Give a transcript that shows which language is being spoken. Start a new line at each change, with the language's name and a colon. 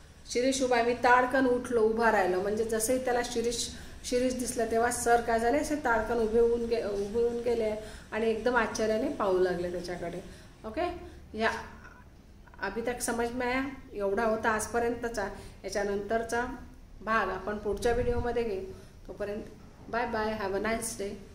Marathi: शिरीष उभा, मी ताडकन उठलो, उभा राहिलो, म्हणजे जसंही त्याला शिरीष दिसलं तेव्हा सर काय झाले, असे ताडकन उभे होऊन गेले आणि एकदम आश्चर्याने पाहू लागले त्याच्याकडे.
Hindi: ओके, या अभी तक समज में आया,
Marathi: एवढा होता आजपर्यंतचा. याच्यानंतरचा भाग आपण पुढच्या व्हिडिओमध्ये घेऊ. तोपर्यंत bye bye,
English: Have a nice day.